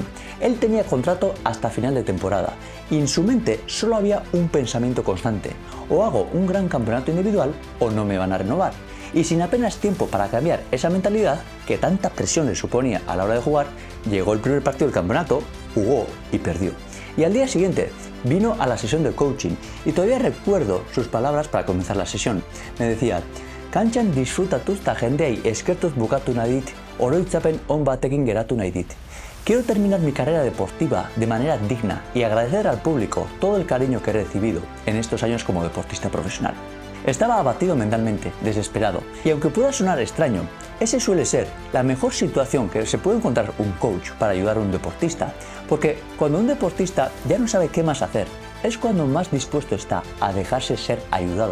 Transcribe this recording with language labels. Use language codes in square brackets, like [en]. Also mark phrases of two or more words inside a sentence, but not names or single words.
[es] Él tenía contrato hasta final de temporada y en su mente solo había un pensamiento constante: o hago un gran campeonato individual o no me van a renovar. Y sin apenas tiempo para cambiar esa mentalidad que tanta presión le suponía a la hora de jugar, llegó el primer partido del campeonato, jugó y perdió. Y al día siguiente vino a la sesión de coaching y todavía recuerdo sus palabras para comenzar la sesión. Me decía: [eu] "Kantxan disfrutatuz ta jendeei eskertuz bukatu nahi dit, oroitzapen on batekin geratu nahi dit. [es] Quiero terminar mi carrera deportiva de manera digna y agradecer al público todo el cariño que he recibido en estos años como deportista profesional". Estaba abatido mentalmente, desesperado, y aunque pueda sonar extraño, ese suele ser la mejor situación que se puede encontrar un coach para ayudar a un deportista, porque cuando un deportista ya no sabe qué más hacer, es cuando más dispuesto está a dejarse ser ayudado.